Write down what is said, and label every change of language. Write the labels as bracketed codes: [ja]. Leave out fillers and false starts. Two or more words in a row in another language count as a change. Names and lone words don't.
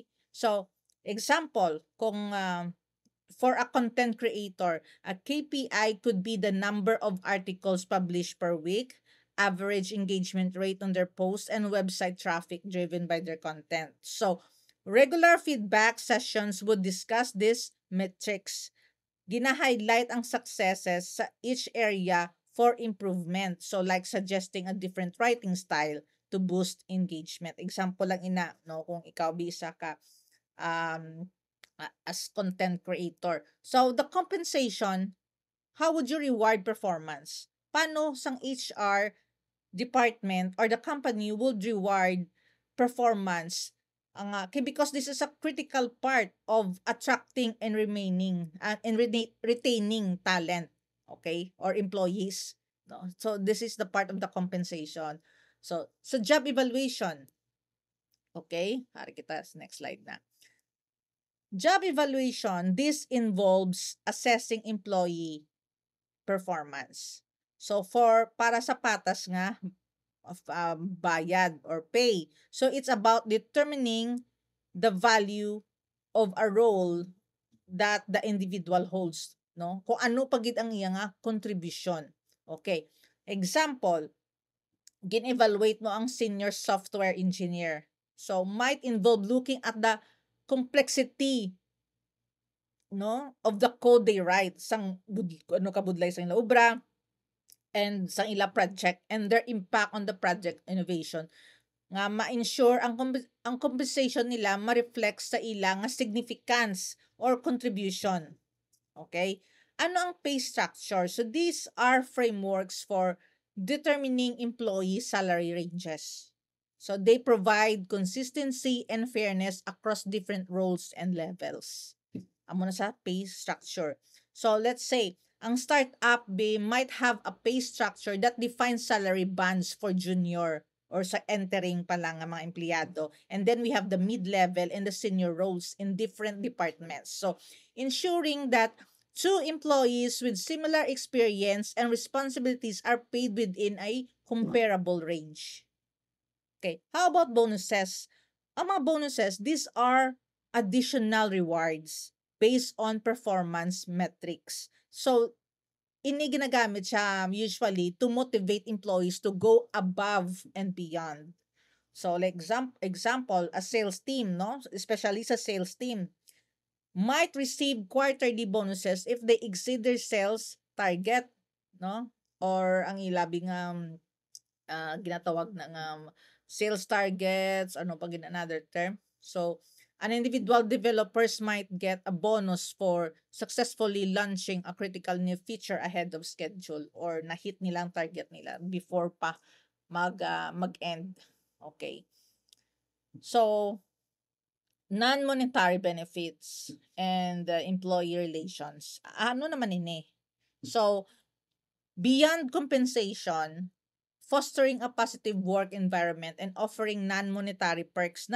[en] So, example, kung for a content creator, a KPI could be the number of articles published per week, average engagement rate on their posts, and website traffic driven by their content. So, regular feedback sessions would discuss these metrics. [hil] Gina-highlight ang [en] successes sa each area for improvement. So, like suggesting a different writing style to boost engagement. [hil] Example lang ina, no, kung ikaw bisa ka um, [en] as content creator. So, the compensation, how would you reward performance? [hil] Paano sang [en] HR department or the company would reward performance? Because this is a critical part of attracting and remaining and retaining talent, okay, or employees. No? So, this is the part of the compensation. So job evaluation. [hil] Okay, hari kita sa [en] next slide [hil] na. [en] Job evaluation, this involves assessing employee performance. [hil] So para sa patas nga of bayad or pay. [en] So it's about determining the value of a role that the individual holds, no? [hil] Kung ano pagid ang iya nga contribution. [en] Okay. Example, [hil] gin-evaluate mo ang [en] senior software engineer. So might involve looking at the complexity, no, of the code they write [hil] sang ano kabudlay sa ila obra [en] and [hil] sa ila project [en] and their impact on the project innovation [hil] nga ma-ensure ang compensation nila ma-reflect sa ila nga [en] significance or contribution. [hil] Okay? Ano ang pay structure? [en] So these are frameworks for determining employee salary ranges. So they provide consistency and fairness across different roles and levels. [hil] Amo na sa [en] pay structure. So let's say ang startup might have a pay structure that defines salary bands for junior or [hil] sa entering pa lang ang mga empleyado. [en] And then we have the mid-level and the senior roles in different departments. So ensuring that two employees with similar experience and responsibilities are paid within a comparable range. Okay, how about bonuses? [hil] Ang mga [en] bonuses, these are additional rewards based on performance metrics. So, [hil] ini ginagamit siya [en] usually to motivate employees to go above and beyond. So, like example, a sales team, no? Especially sa sales team, might receive quarterly bonuses if they exceed their sales target, no? [hil] Or ang ilabing ginatawag ng [en] sales targets, [hil] ano pag [en] in another term. So, an individual developers might get a bonus for successfully launching a critical new feature ahead of schedule or [hil] na-hit nilang target nila [en] before pa mag-end. Okay. So, non-monetary benefits and employee relations. [hil] Ano naman ini? [en] So, beyond compensation, fostering a positive work environment and offering non-monetary perks.